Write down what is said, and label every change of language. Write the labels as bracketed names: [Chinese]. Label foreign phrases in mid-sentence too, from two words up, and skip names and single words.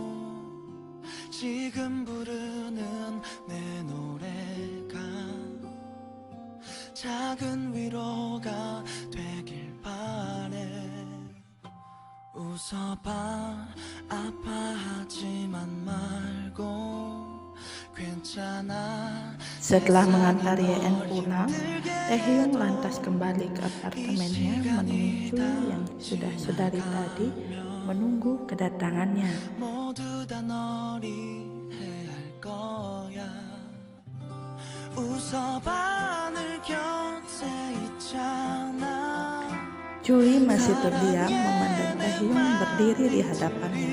[Korean] 지금 부르는 내 노래가 작은 위로가 되길 바래 웃어봐 아파하지만 말고 [Indonesian] Setelah mengantar YN pulang, Taehyung lantas kembali ke apartemennya menemui Choi yang sudah sedari tadi menunggu kedatangannya. Choi masih terdiam memandang Taehyung berdiri di hadapannya.